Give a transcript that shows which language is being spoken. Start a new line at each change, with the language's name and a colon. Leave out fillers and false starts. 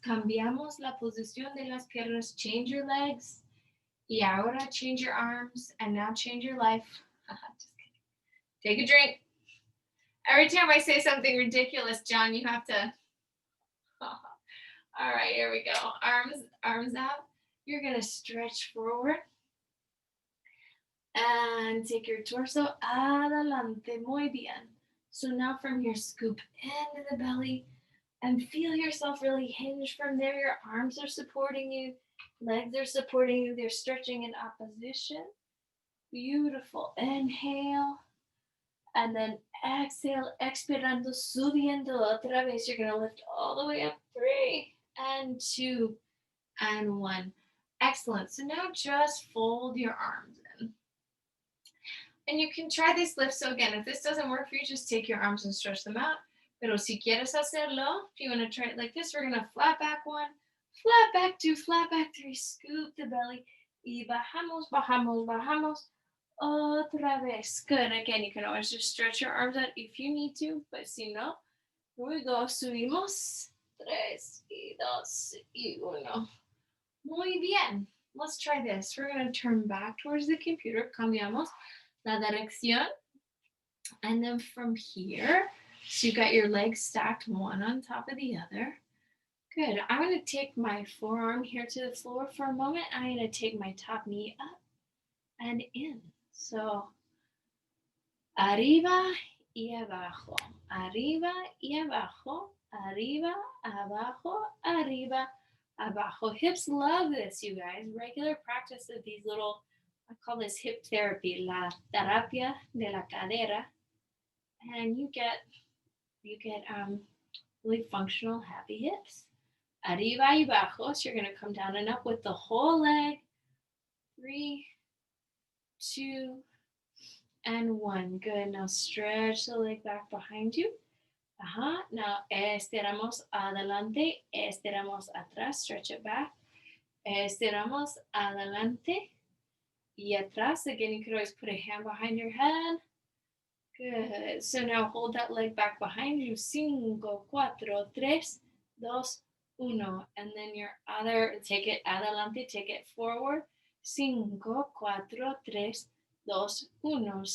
Spanish: Cambiamos la posición de las piernas.
English: Change your legs.
Spanish: Y ahora
English: change your arms. And now change your life. Just kidding. Take a drink. Every time I say something ridiculous, John, you have to. All right, here we go. Arms out. You're going to stretch forward. And take your torso
Spanish: adelante. Muy bien.
English: So now from here, scoop into the belly and feel yourself really hinge from there. Your arms are supporting you. Legs are supporting you. They're stretching in opposition. Beautiful. Inhale. And then exhale.
Spanish: Expirando, subiendo otra vez.
English: You're going to lift all the way up. 3 and 2 and 1. Excellent. So now just fold your arms in. And you can try this lift. So again, if this doesn't work for you, just take your arms and stretch them out.
Spanish: Pero si quieres hacerlo,
English: if you want to try it like this, we're going to flat back one, flat back two, flat back three, scoop the belly.
Spanish: Y bajamos, bajamos, bajamos. Otra vez.
English: Good. Again, you can always just stretch your arms out if you need to, but
Spanish: si no,
English: here we go.
Spanish: Subimos. 3 y 2 y 1. Muy bien.
English: Let's try this. We're going to turn back towards the computer.
Spanish: Cambiamos la dirección.
English: And then from here, so you got your legs stacked one on top of the other. Good. I'm going to take my forearm here to the floor for a moment. I'm going to take my top knee up and in.
Spanish: So, arriba y abajo. Arriba y abajo. Arriba, abajo, arriba, abajo.
English: Hips love this, you guys. Regular practice of these little, I call this hip therapy,
Spanish: la terapia de la cadera.
English: And you get really functional, happy hips.
Spanish: Arriba y abajo.
English: So you're going to come down and up with the whole leg. 3, 2, and 1. Good. Now stretch the leg back behind you. Now
Spanish: estiramos adelante, estiramos atrás,
English: stretch it back.
Spanish: Estiramos adelante y atrás.
English: Again, you could always put a hand behind your head. Good. So now hold that leg back behind you. 5, 4, 3, 2, 1. And then your other, take it
Spanish: adelante,
English: take it forward. 5, 4, 3, 2, 1.